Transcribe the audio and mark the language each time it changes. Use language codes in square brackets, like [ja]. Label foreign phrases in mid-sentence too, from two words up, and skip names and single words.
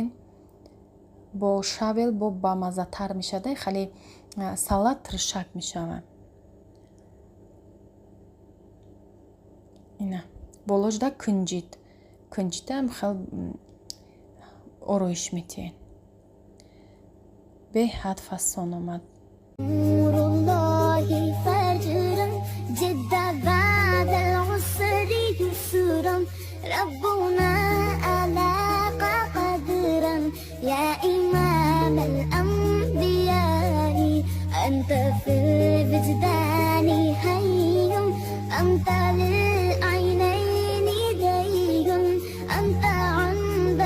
[tg] бо шавел бо бамазатар мешавад, хеле салат тиршак мешавад. ина болошда кунҷитам хел ороиш метиҳед. беҳад фасон омад. [ar] يا إمام الأنبياء أنت في الوجدان حي أنت للعينين دي أنت عند